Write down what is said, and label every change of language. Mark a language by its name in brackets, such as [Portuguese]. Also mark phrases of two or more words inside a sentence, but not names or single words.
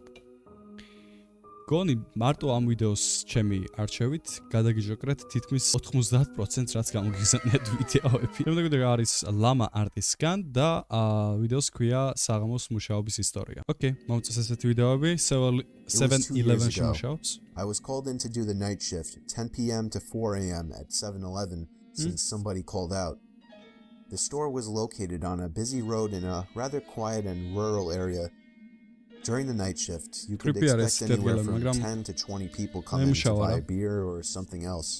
[Georgian] მგონი მარტო ამ ვიდეოს ჩემი არჩევით გადაგიჟოკრეთ თითქმის 90%, რაც გამოგიგზავნიათ ვიდეოები. შემდეგ არის ლამა არტისგან და ვიდეოს ქვია საღამოს მუშაობის ისტორია. ოკეი, მომწონს ესეთი ვიდეოები. 7-11-ში მუშაობს. [English] I was called in to do the night shift, 10 p.m. to 4 a.m. at 7-Eleven, since somebody called out. The store was located on a busy road in a rather quiet and rural area. During the night shift, you could expect anywhere from 10 to 20 people coming to buy a beer or something else.